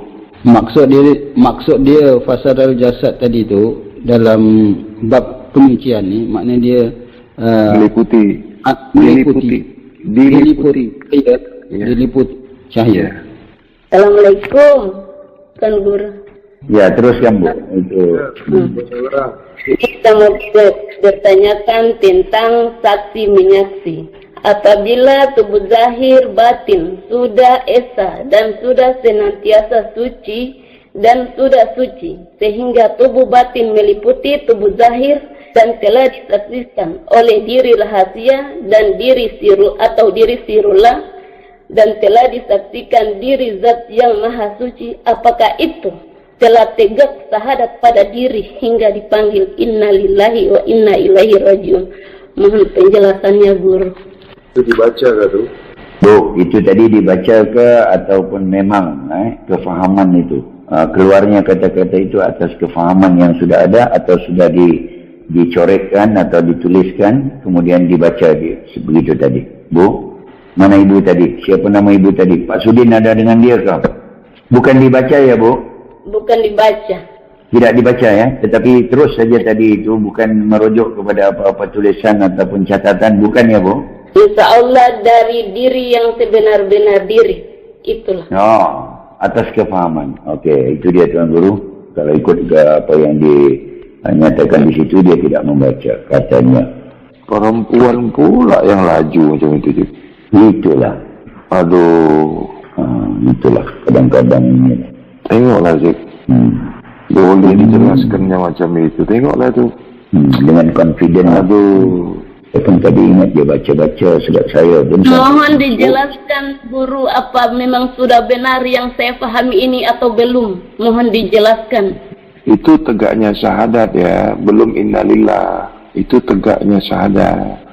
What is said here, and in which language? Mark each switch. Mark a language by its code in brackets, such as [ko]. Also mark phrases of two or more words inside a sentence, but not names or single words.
[ms] Maksud dia fasadal jasad tadi tu dalam bab penyucian ni, maknanya dia diliputi cahaya. Assalamualaikum, Tuan Guru. Ya, teruskan Bu. Itu. Kita mau bertanyakan tentang saksi menyaksi. Apabila tubuh zahir batin sudah esa dan sudah senantiasa suci dan sudah suci, sehingga tubuh batin meliputi tubuh zahir dan telah disaksikan oleh diri rahasia dan diri sirul atau diri sirullah, dan telah disaksikan diri zat yang maha suci, apakah itu telah tegak syahadat pada diri hingga dipanggil [ar] إنا لله وإنا إليه راجعون? [ms] Mohon penjelasannya, Guru. Itu dibaca ke tu? Bu, itu tadi dibaca ke ataupun memang kefahaman itu? Keluarnya kata-kata itu atas kefahaman yang sudah ada atau sudah dicorekkan atau dituliskan kemudian dibaca begitu tadi. Bu, mana ibu tadi? Siapa nama ibu tadi? Pak Sudin ada dengan dia ke? Bukan dibaca ya, Bu? Bukan dibaca. Tidak dibaca ya, tetapi terus saja tadi itu, bukan merujuk kepada apa-apa tulisan ataupun catatan, bukan ya, Bu? [ar] إن شاء الله [ms] dari diri yang sebenar-benar diri. Itulah. Oh, atas kefahaman. Okey, itu dia Tuan Guru. Kalau ikut ke apa yang dinyatakan di situ, dia tidak membaca katanya. Perempuan pula yang laju macam itu. Itulah. Aduh. Itulah kadang-kadang ini. Tengoklah Zik. Boleh dijelaskannya macam itu. Tengoklah tu. Dengan confident. Aduh. Saya kan tadi ingat dia baca-baca surat saya. Mohon dijelaskan, Guru, apa memang sudah benar yang saya pahami ini atau belum? Mohon dijelaskan. Itu tegaknya syahadat ya. Belum innalillah. Itu tegaknya syahadat.